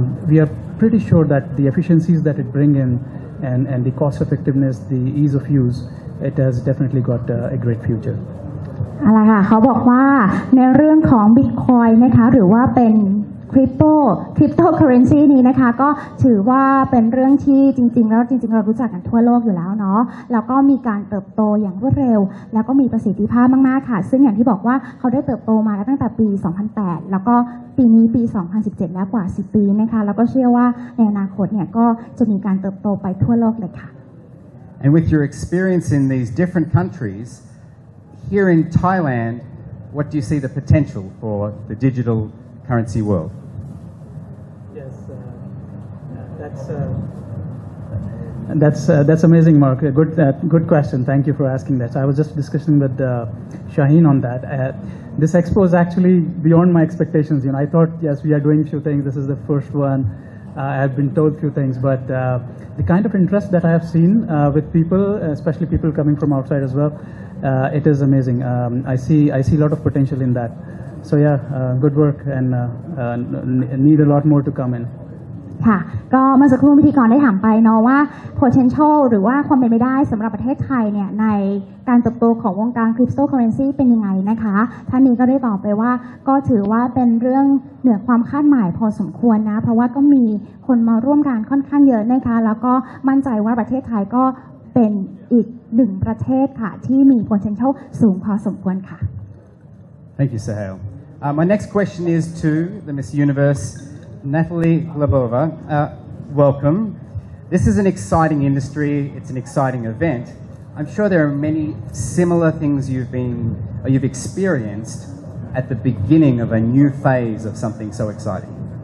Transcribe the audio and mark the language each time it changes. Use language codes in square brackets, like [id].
[en] We are pretty sure that the efficiencies that it brings in and the cost effectiveness, the ease of use, it has definitely got a great future. [th] อะไรค่ะเขาบอกว่าในเรื่องของ Bitcoin นะคะหรือว่าเป็นcryptocurrency นี้นะคะก็ถือว่าเป็นเรื่องที่จริงๆเรารู้จักกันทั่วโลกอยู่แล้วเนาะแล้วก็มีการเติบโตอย่างรวดเร็วแล้วก็มีประสิทธิภาพมากๆค่ะซึ่งอย่างที่บอกว่าเขาได้เติบโตมาตั้งแต่ปี 2008 แล้วก็ปีนี้ปี 2017 แล้วกว่า 10 ปีนะคะแล้วก็เชื่อว่าในอนาคตเนี่ยก็จะมีการเติบโตไปทั่วโลกเลยค่ะ [en] And with your experience in these different countries, here in Thailand, what do you see the potential for the digital currency world? Yes, that's amazing, Mark. A good question. Thank you for asking that. So I was just discussing with Shaheen on that. This expo is actually beyond my expectations. You know, I thought yes, we are doing a few things. This is the first one. I have been told a few things, but the kind of interest that I have seen with people, especially people coming from outside as well, it is amazing. I see a lot of potential in that. So yeah, good work and need a lot more to come in. [th] ค่ะก็เมื่อสักครู่พิธีกรได้ถามไปเนาะว่า potential หรือว่าความเป็นไปได้สำหรับประเทศไทยเนี่ยในการเติบโตของวงการ cryptocurrency เป็นยังไงนะคะท่านนี้ก็ได้ตอบไปว่าก็ถือว่าเป็นเรื่องเหนือความคาดหมายพอสมควรนะเพราะว่าก็มีคนมาร่วมงานค่อนข้างเยอะนะคะแล้วก็มั่นใจว่าประเทศไทยก็เป็นอีกหนึ่งประเทศค่ะที่มี potential สูงพอสมควรค่ะ [en] Thank you, Suhail. My next question is to the Miss Universe, Natalie Glebova. Welcome. This is an exciting industry. It's an exciting event. I'm sure there are many similar things you've experienced at the beginning of a new phase of something so exciting.